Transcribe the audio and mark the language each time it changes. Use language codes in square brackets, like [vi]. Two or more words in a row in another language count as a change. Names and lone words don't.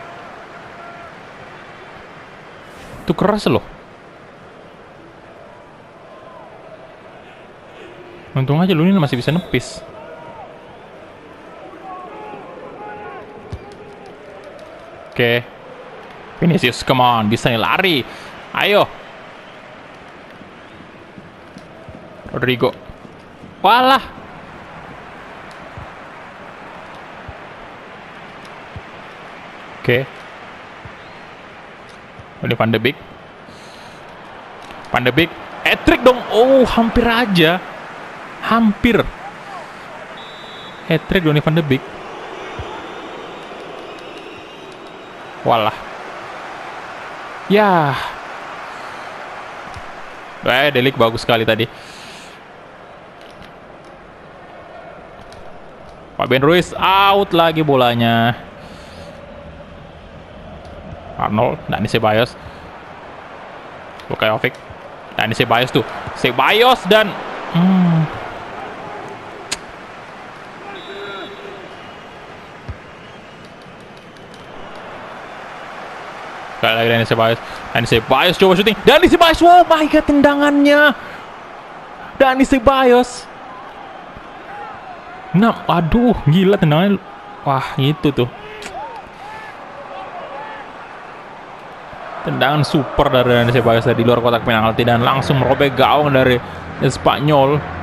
[id] Itu keras loh. Untung aja Lunin masih bisa nepis. Oke. [en] Vinicius, come on, [id] bisa nih lari. Ayo. Rodrigo. Walah. Oke. Ini Van de Beek. Van de Beek. Hat-trick dong. Oh, hampir aja. Hampir. Hat-trick Donny van de Beek. Walah. Ya. Delik bagus sekali tadi. Fabian Ruiz out lagi bolanya. Arnold, Dani Ceballos. Lukajovic. Dani Ceballos tuh. Ceballos dan sekali lagi Dani Ceballos. Dani Ceballos coba syuting. Dani Ceballos, [en] oh my god, [id] tendangannya. Dani Ceballos. Nah, aduh, gila tendangannya. Wah, itu tuh. Tendangan super dari Dani Ceballos di luar kotak penalti dan langsung merobek gawang dari Espanyol.